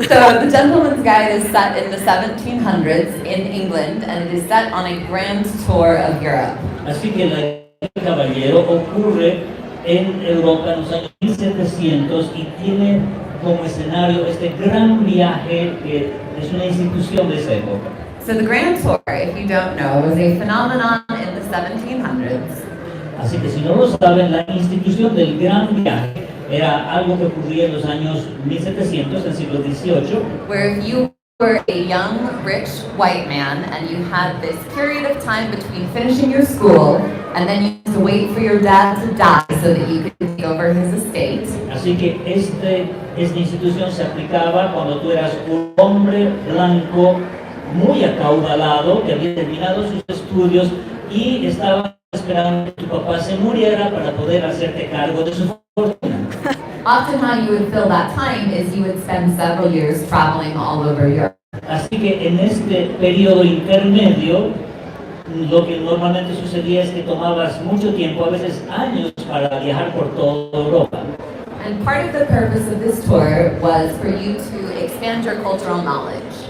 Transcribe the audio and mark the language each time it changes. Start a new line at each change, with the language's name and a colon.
English: So The Gentleman's Guide is set in the 1700s in England, and it is set on a grand tour of Europe.
Spanish: Así que La Guía del Caballero ocurre en Europa en los años 1700 y tiene como escenario este gran viaje que es una institución de esa época.
English: So the Grand Tour, if you don't know, was a phenomenon in the 1700s.
Spanish: Así que si no lo saben, la institución del gran viaje era algo que ocurría en los años 1700, del siglo XVIII,
English: Where if you were a young, rich white man and you had this period of time between finishing your school and then you had to wait for your dad to die so that you could take over his estate.
Spanish: así que esta institución se aplicaba cuando tú eras un hombre blanco muy acaudalado que había terminado sus estudios y estaba esperando que tu papá se muriera para poder hacerte cargo de su fortuna.
English: often how you would fill that time is you would spend several years traveling all over Europe.
Spanish: Así que en este periodo intermedio, lo que normalmente sucedía es que tomabas mucho tiempo, a veces años, para viajar por toda Europa.
English: And part of the purpose of this tour was for you to expand your cultural knowledge.